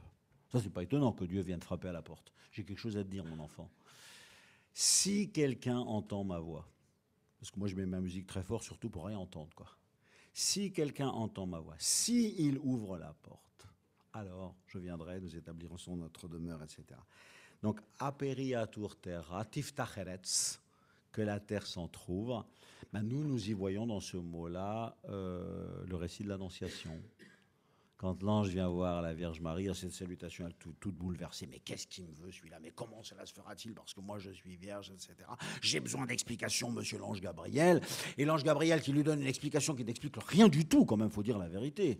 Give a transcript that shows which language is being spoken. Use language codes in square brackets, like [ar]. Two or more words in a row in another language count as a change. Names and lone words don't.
[fr] Ça, c'est pas étonnant que Dieu vienne frapper à la porte. J'ai quelque chose à te dire, mon enfant. Si quelqu'un entend ma voix, parce que moi, je mets ma musique très fort, surtout pour rien entendre, quoi. Si quelqu'un entend ma voix, s'il ouvre la porte, alors je viendrai, nous établirons notre demeure, etc. Donc, [la] aperiatur terra, tiftacheretz, [fr] que la terre s'entrouvre, ben nous y voyons dans ce mot-là le récit de l'Annonciation. Quand l'ange vient voir la Vierge Marie, cette salutation, elle est toute bouleversée. Mais qu'est-ce qu'il me veut, celui-là? Mais comment cela se fera-t-il? Parce que moi, je suis vierge, etc. J'ai besoin d'explications, monsieur l'ange Gabriel. Et l'ange Gabriel qui lui donne une explication qui n'explique rien du tout, quand même, il faut dire la vérité.